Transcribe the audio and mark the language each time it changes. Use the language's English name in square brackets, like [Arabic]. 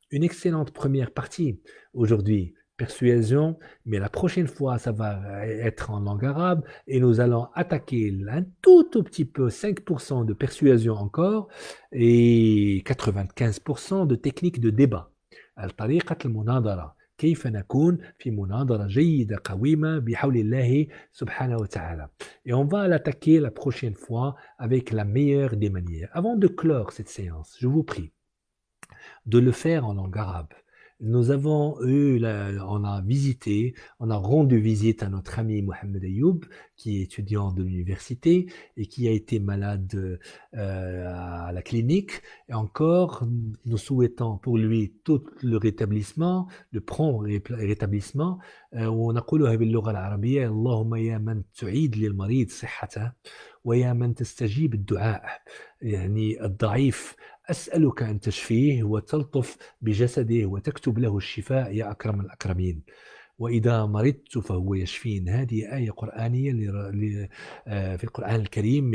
[French] Une excellente première partie aujourd'hui, persuasion, mais la prochaine fois, ça va être en langue arabe et nous allons attaquer un tout petit peu, 5% de persuasion encore et 95% de techniques de débat. [Arabic] الطريقة المناظرة كيف نكون في مناظرة جيدة قويمة بحول الله subhanahu wa ta'ala. [French] Et on va l'attaquer la prochaine fois avec la meilleure des manières. Avant de clore cette séance, je vous prie de le faire en langue arabe. Nous avons eu, on a visité, on a rendu visite à notre ami Mohamed Ayoub, qui est étudiant de l'université et qui a été malade à la clinique. Et encore, nous souhaitons pour lui tout le rétablissement, le prompt rétablissement. [Arabic] ونقولها باللغة العربية: اللهم يا من تعيد للمريض صحته ويا من تستجيب الدعاء. يعني الضعيف أسألك أن تشفيه وتلطف بجسده وتكتب له الشفاء يا أكرم الأكرمين. وإذا مرضت فهو يشفين. هذه آية قرآنية في القرآن الكريم.